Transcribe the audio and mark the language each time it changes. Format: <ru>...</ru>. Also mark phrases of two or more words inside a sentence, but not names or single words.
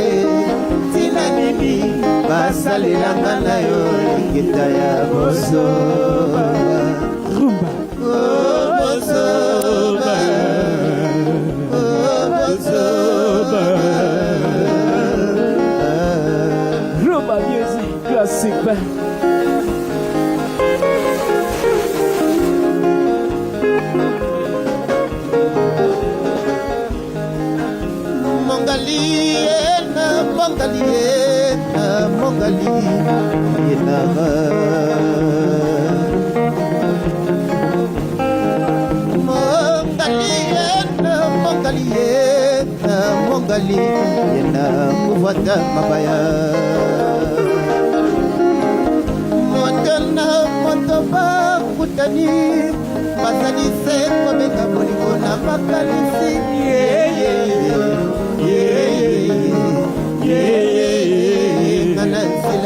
<ln>Tina nini basalelanga na yo likita ya boso. Rumba. Oh, bosoba. Oh, bosoba.</ln> <en>Rumba music, classic band.</en> <ln>Mongali ena, mongali ena, mongali ena. Mongali ena, mongali ena, mongali ena,</ln> <sw>kufuata mabaya.</sw> <ln>Motona motoba kutani, basalise kobenga bolingo na makalisi. Yeah, yeah, yeah, yeah, yeah, yeah, Nanansila.</ln>